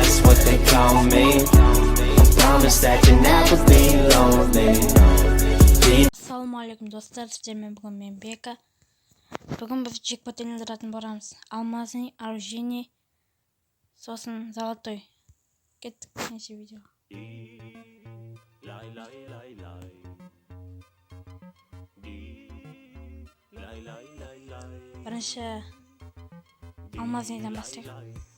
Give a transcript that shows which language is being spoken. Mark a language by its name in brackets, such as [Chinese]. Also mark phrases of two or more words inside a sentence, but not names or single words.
[English] what they call me. Promise that you never be lonely. [Kazakh] Ассалаумағалейкум достар, сіздермен бүгін мен Бека. Бүгін біз джекпот ойнататын боламыз. [Russian] Алмазный, оружейный, [Kazakh] сосын золотой. Кеттік неше видео. Бірінші алмазнийден бастайық.